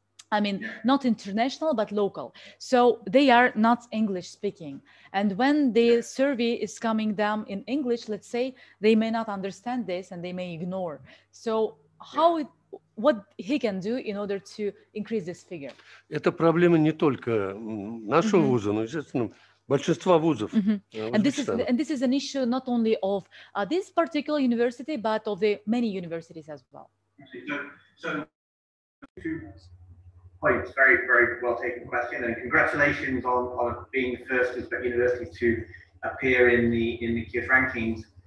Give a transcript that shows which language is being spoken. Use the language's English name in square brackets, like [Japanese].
[English] I mean, not international, but local. So they are not English speaking. And when the survey is coming down in English, let's say, they may not understand this and they may ignore. So what he can do in order to increase this figure? [Russian] Это проблема не только нашего вуза, но, естественно, большинства вузов. [English] And this is an issue not only of this particular university, but of the many universities as well. So 2 points, very, very well taken question, and congratulations on being the first Uzbek university to appear in the QS rankings.